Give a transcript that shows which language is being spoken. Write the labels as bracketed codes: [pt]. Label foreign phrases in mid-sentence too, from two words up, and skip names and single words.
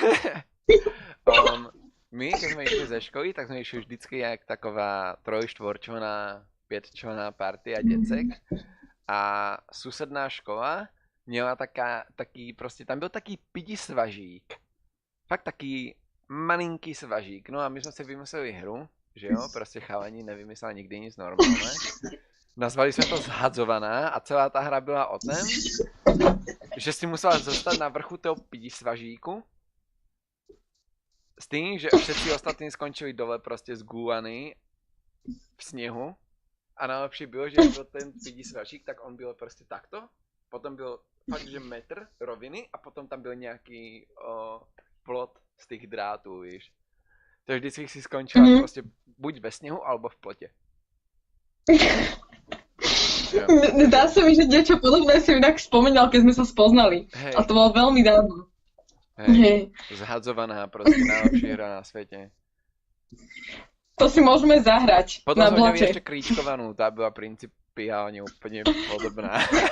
[sk] My, keď sme išli ze školy, tak sme išli [cs] vždycky jak taková [sk] 3-4člená, 5člená partia decek. [cs] A susedná škola měla taký, prostě tam byl taký pidi svažík. [sk] Fakt taký malinký svažík. [cs] No a my jsme si vymysleli hru, že jo, prostě [sk] chalani nevymysleli nikdy nic normálne. [cs] Nazvali jsme to zhadzovaná a celá ta hra byla o tom, že [sk] si musela zostať na vrchu toho pidi svažíku s tým, že všetci ostatní skončili [cs] dole prostě zgúvaný v sněhu a najlepší bylo, že byl ten pidi svažík, tak on byl prostě takto, potom byl fakt, že metr roviny a potom tam byl nějaký plot z těch drátů, víš. To vždycky si skončila prostě buď ve sněhu, alebo v plotě. Jo. [sk] Dá sa mi, že niečo podobné si inak spomínal, keď sme sa spoznali. Hej, A to bolo veľmi dávno. hej, Hej. zhadzovaná, proste najlepšia hra na svete. To si môžeme zahrať Potom na sme mali blote. ešte kríčkovanú, tá bola principiálne úplne podobná.